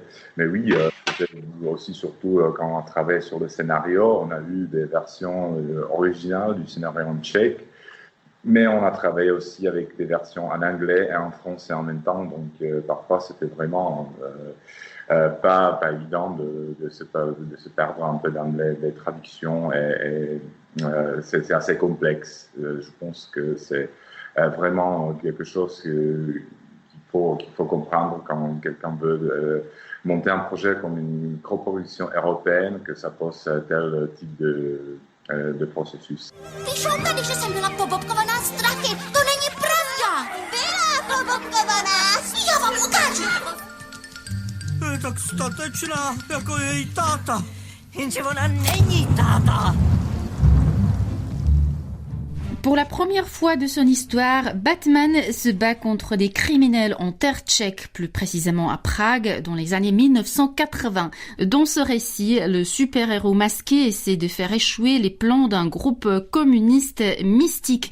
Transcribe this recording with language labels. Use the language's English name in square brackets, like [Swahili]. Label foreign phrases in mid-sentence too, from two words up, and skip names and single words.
[French] Mais oui, aussi surtout quand on travaille sur le scénario, on a eu des versions originales du scénario en tchèque, mais on a travaillé aussi avec des versions en anglais et en français en même temps, donc parfois c'était vraiment pas évident de se perdre un peu dans les traductions, et c'est assez complexe. Je pense que c'est vraiment quelque chose qu'il faut comprendre quand quelqu'un veut monter un projet comme une coproduction européenne, que ça pose tel type de processus. [Czech] Píšou tady, že jsem byla pobobkovaná strachy. To není pravda. Byla pobobkovaná. Já vám ukážu. Je tak statečná, jako její táta. Jenže ona není táta. [French] Pour la première fois de son histoire, Batman se bat contre des criminels en terre tchèque, plus précisément à Prague, dans les années 1980. Dans ce récit, le super-héros masqué essaie de faire échouer les plans d'un groupe communiste mystique.